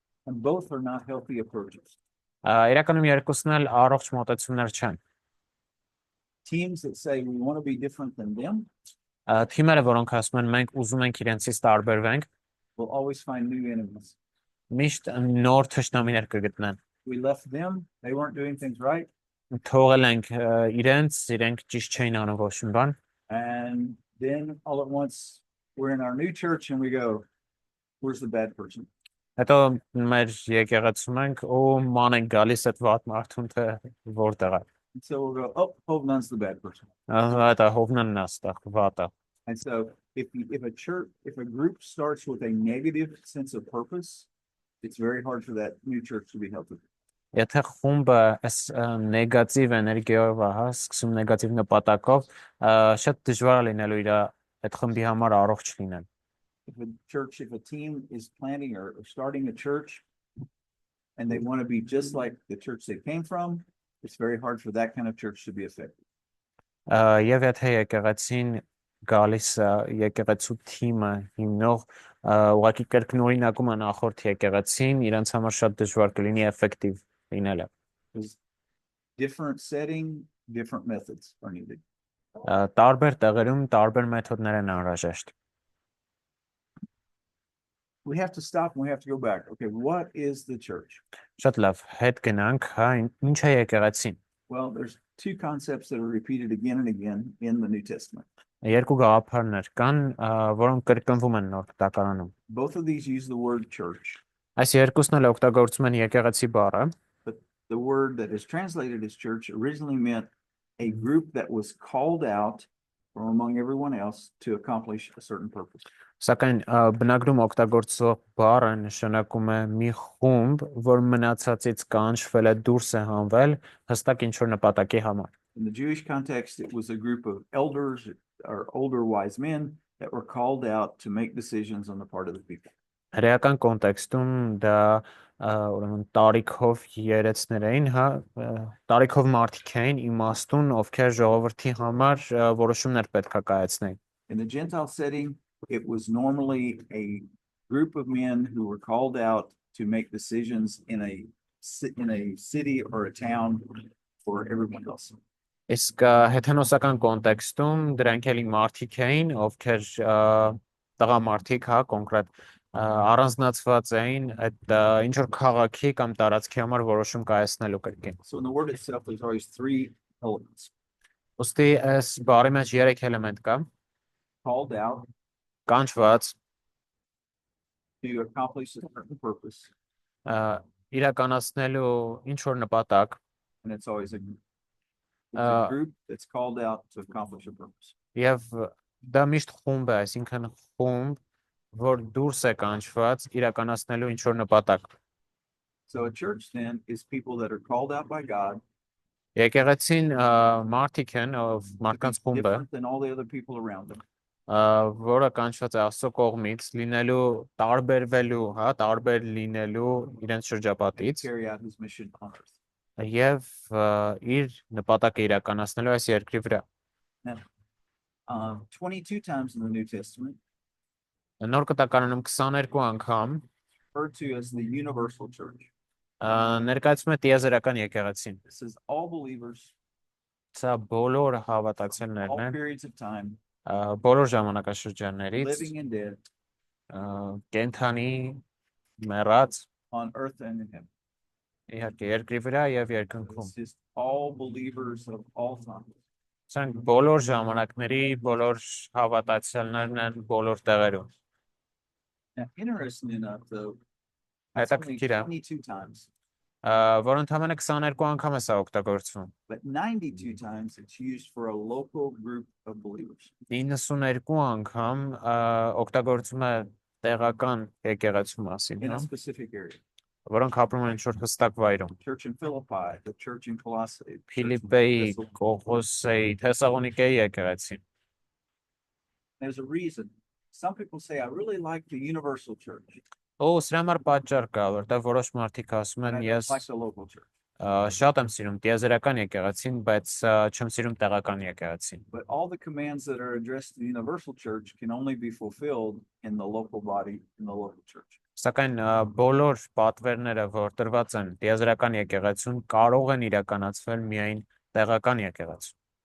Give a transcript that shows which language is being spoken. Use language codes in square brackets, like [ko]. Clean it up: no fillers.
[en] and both are not healthy approaches. [hy] Իրականում երկուսն էլ առողջ մոտեցումներ չեն։ [en] Teams that say we want to be different than them [hy] Թիմերը, որոնք ասում են մենք ուզում ենք իրենցից տարբերվենք, [en] will always find new enemies. [hy] միշտ նոր թշնամիներ կգտնեն։ [en] We left them, they weren't doing things right, [hy] Թողել ենք իրենք ճիշտ չէին անում ոչ մի բան, [en] and then all at once we're in our new church and we go, where's the bad person? [hy] հետո մեր եկեղեցում ենք ու ման ենք գալիս այդ վատ մարդուն թե որտեղ է։ [en] And so we'll go, oh, Hovnan's the bad person. [hy] Այդ հովնանն է ստեղ վատը։ [en] And so if a group starts with a negative sense of purpose, it's very hard for that new church to be healthy. [hy] Եթե խումբը այս նեգատիվ էներգիայով է, հա, սկսում նեգատիվ նպատակով, շատ դժվար է լինելու իր այդ խմբի համար առողջ լինել։ [en] If a team is planning or starting a church and they want to be just like the church they came from, it's very hard for that kind of church to be effective. [hy] Եվ եթե եկեղեցին գալիս եկեղեցու թիմը հիմնող ուղղակի կրկնօրինակում է նախորդ եկեղեցին, իրենց համար շատ դժվար կլինի էֆեկտիվ լինելը։ [en] Different setting, different methods are needed. [hy] Տարբեր տեղերում տարբեր մեթոդներ են անհրաժեշտ։ [en] We have to stop and we have to go back. Okay, what is the church? [hy] Շատ լավ, հետ գնանք, հա, ինչ է եկեղեցին։ [en] Well, there's two concepts that are repeated again and again in the New Testament. [hy] Երկու գաղափարներ կան, որոնք կրկնվում են Նոր Տակարանում։ [en] Both of these use the word church. [hy] Այս երկուսն էլ օգտագործում են եկեղեցի բառը, [en] But the word that is translated as church originally meant a group that was called out from among everyone else to accomplish a certain purpose. [hy] Սակայն բնագրում օգտագործող բառը նշանակում է մի խումբ, որ մնացածից կանչվել է դուրս է հանվել հստակ ինչ-որ նպատակի համար։ [en] In the Jewish context, it was a group of elders or older wise men that were called out to make decisions on the part of the people. [hy] Հրեական կոնտեքստում դա ուրեմն տարիքով երեցներ էին, հա, տարիքով մարդիկ էին իմաստուն, ովքեր ժողովրդի համար որոշումներ պետք է կայացնեին։ [en] In the Gentile setting, it was normally a group of men who were called out to make decisions in a city or a town for everyone else. [hy] Իսկ հեթանոսական կոնտեքստում դրանք էլի մարդիկ էին, ովքեր տղամարդիկ, հա, կոնկրետ առանձնացված էին այդ ինչ որ քաղաքի կամ տարածքի համար որոշում կայացնելու կրկին։ [en] So in the word itself, there's always three elements: [hy] Ոստի այս բառի մեջ 3 էլեմենտ կա. [en] called out [hy] Կանչված, [en] to accomplish a certain purpose, [hy] իրականացնելու ինչ որ նպատակ, [en] and it's always a group that's called out to accomplish a purpose. [hy] եւ դա միշտ խումբ է, այսինքն խումբ, որ դուրս է կանչված իրականացնելու ինչ որ նպատակ։ [en] So a church then is people that are called out by God, [hy] Եկեղեցին մարդիկ են, ով մարդկանց խումբ է, [en] different than all the other people around them. [hy] որը կանչված է Աստծո կողմից լինելու տարբերվելու, հա, տարբեր լինելու իրենց շրջապատից [en] Carry out his mission on earth. [hy] եւ իր նպատակը իրականացնելու այս երկրի վրա։ [en] 22 times in the New Testament, [hy] Նոր կտակարանում 22 անգամ [en] referred to as the universal church. [hy] ներկայացում է տիեզերական եկեղեցին։ [en] This is all believers, [hy] Սա բոլոր հավատացյալներն [en] all [hy] են, [en] periods of time, [hy] բոլոր ժամանակաշրջաններից, [en] living and dead, [hy] կենթանի, մեռած, [en] on earth and in heaven. [hy] իհարկե երկրի վրա եւ երկնքում։ [en] This is all believers of all time. [hy] Սրանք բոլոր ժամանակների, բոլոր հավատացյալներն են բոլոր տեղերում։ [en] Now, interesting enough, though, that's only [hy] Հետաքրքիր է, [en] 22 times, [hy] որ ընդամենը 22 անգամ է սա օգտագործվում։ [en] but 92 times it's used for a local group of believers. [hy] 92 անգամ օգտագործվում է տեղական եկեղեցու մասին, [en] In a [hy] հա, [en] specific area. [hy] որոնք ապրում են ինչ-որ հստակ վայրում։ [en] Church in Philippi, the church in Colossae. the church in [hy] Փիլիպպեի, [en] Thessalonica. [hy] Կողոսեի, Թեսաղոնիկեի եկեղեցին։ [en] There's a reason. Some people say, I really like the universal church. [hy] Սրա համար պատճառ կա, որտեղ որոշ մարդիկ ասում [en] And [hy] են, [en] I [hy] ես [en] don't like the local church. [hy] շատ եմ սիրում տիեզերական եկեղեցին, բայց չեմ սիրում տեղական եկեղեցին։ [en] But all the commands that are addressed to the universal church can only be fulfilled in the local body, in the local church. [hy] Սակայն բոլոր պատվերները, որ տրված են տիեզերական եկեղեցուն, կարող են իրականացվել միայն տեղական եկեղեցում։